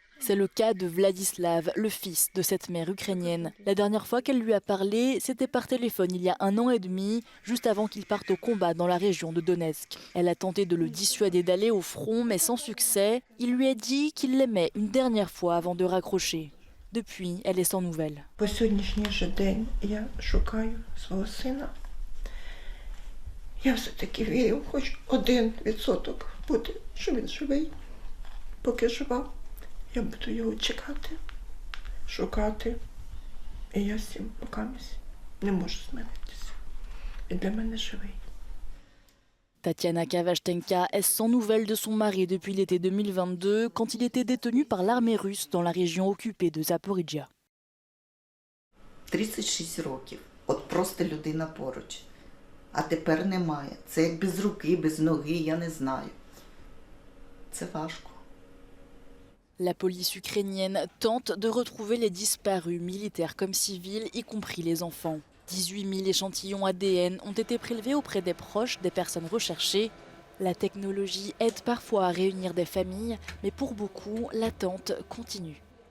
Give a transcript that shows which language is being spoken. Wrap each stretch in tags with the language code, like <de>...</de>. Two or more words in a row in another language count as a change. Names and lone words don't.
<fr>C'est le cas de Vladislav, le fils de cette mère ukrainienne. La dernière fois qu'elle lui a parlé, c'était par téléphone il y a 1 an et demi, juste avant qu'il parte au combat dans la région de Donetsk. Elle a tenté de le dissuader d'aller au front, mais sans succès. Il lui a dit qu'il l'aimait une dernière fois avant de raccrocher. Depuis, elle est sans nouvelles.</fr> <uk>Я все-таки вірю, хоч 1% буде, що він живий. Поки жива, я буду його чекати, шукати. І я з цим покамість не можу змиритися. Він для мене живий.</uk> <fr>Tatiana Kavashtenka est sans nouvelles de son mari depuis l'été 2022, quand il était détenu par l'armée russe dans la région occupée de Zaporizhia.</fr> <uk>36 років. От просто людина поруч. А тепер немає. Це як без руки, без ноги, я не знаю. Це важко.</uk> <fr>La police ukrainienne tente de retrouver les disparus, militaires comme civils, y compris les enfants. 18 000 échantillons ADN ont été prélevés auprès des proches des personnes recherchées. La technologie aide parfois à réunir des familles, mais pour beaucoup, l'attente continue.</fr>